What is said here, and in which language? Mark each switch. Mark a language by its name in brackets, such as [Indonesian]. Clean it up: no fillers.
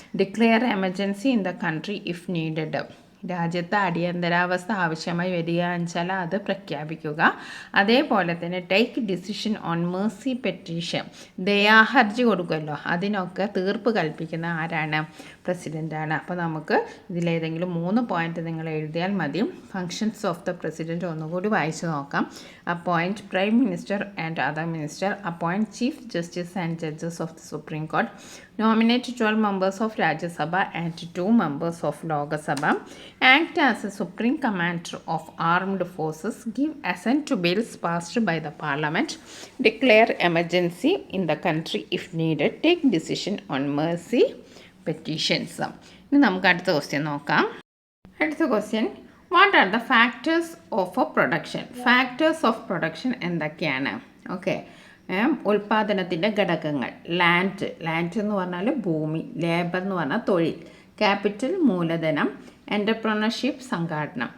[English] declare emergency in the country if needed, [Malayalam] രാജ്യത്ത് അടിയന്തരാവസ്ഥ ആവശ്യമായി വരികയെന്ന് വെച്ചാൽ അത് പ്രഖ്യാപിക്കുക. അതേപോലെ തന്നെ [English] take decision on mercy petition, [Malayalam] ദയാഹർജി കൊടുക്കുമല്ലോ, അതിനൊക്കെ തീർപ്പ് കൽപ്പിക്കുന്ന ആരാണ്? പ്രസിഡൻ്റാണ്. അപ്പോൾ നമുക്ക് ഇതിലേതെങ്കിലും 3 പോയിന്റ് നിങ്ങൾ എഴുതിയാൽ മതി. [English] functions of the president [Malayalam] ഒന്നുകൂടി വായിച്ചു നോക്കാം. [English] Appoint prime minister and other minister, appoint chief justice and judges of the supreme court, nominate 12 members of Rajya Sabha and 2 members of Lok Sabha, act as a supreme commander of armed forces, give assent to bills passed by the parliament, declare emergency in the country if needed, take decision on mercy petitions. [Malayalam] ഇനി നമുക്ക് അടുത്ത question നോക്കാം. അടുത്ത question, [English] What are the factors of a production? [Malayalam] Factors of production എന്തൊക്കെയാണ്? Okay, ഉൽപ്പാദനത്തിൻ്റെ ഘടകങ്ങൾ. Land എന്ന് പറഞ്ഞാൽ ഭൂമി, ലേബർ എന്ന് പറഞ്ഞാൽ തൊഴിൽ, ക്യാപിറ്റൽ മൂലധനം, എൻ്റർപ്രണർഷിപ്പ് സംഘാടനം.